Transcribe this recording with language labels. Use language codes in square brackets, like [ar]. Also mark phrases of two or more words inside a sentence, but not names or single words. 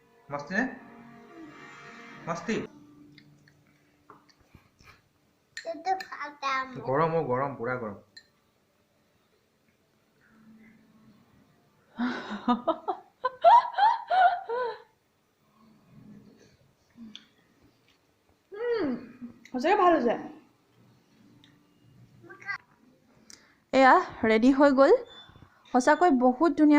[hi] मस्ती ने मस्ती गरम हो गरम पूरा गरम [as] সঁচাকৈ ভাল হৈছে এয়া ৰেডি হৈ গ'ল সঁচাকৈ বহুত ধুনীয়া